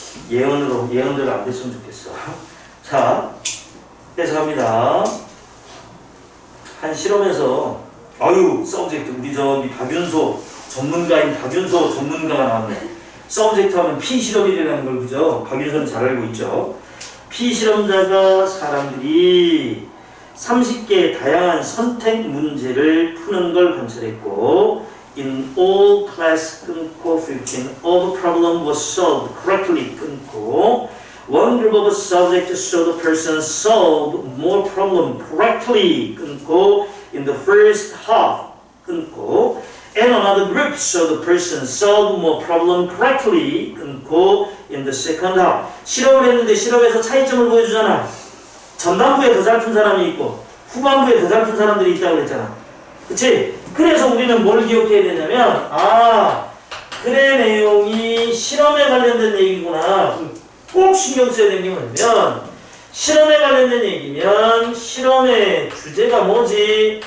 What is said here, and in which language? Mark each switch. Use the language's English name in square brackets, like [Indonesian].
[Korean] 예언대로 안 됐으면 좋겠어. 자, 해석합니다. 한 실험에서 서브젝트 우리 저기 박윤소 전문가가 나왔네. 서브젝트 하면 피실험이라는 걸 그죠? 박윤소는 잘 알고 있죠. 피실험자가 사람들이 30개의 다양한 선택 문제를 푸는 걸 관찰했고 [English] In all class [Korean] 끊고 [English] 15 all the problem was solved correctly 끊고 One group of subjects saw the person solve more problem correctly 끊고 in the first half 끊고 and another group saw the person solve more problem correctly 끊고 in the second half. [Korean] 실험을 했는데 실험에서 차이점을 보여주잖아. 전반부에 더 잘 푼 사람이 있고 후반부에 더 잘 푼 사람들이 있다고 그랬잖아. 그치? 그래서 우리는 뭘 기억해야 되냐면 글의 내용이 실험에 관련된 얘기구나. 꼭 신경 써야 되는 게 뭐냐면 실험에 관련된 얘기면 실험의 주제가 뭐지?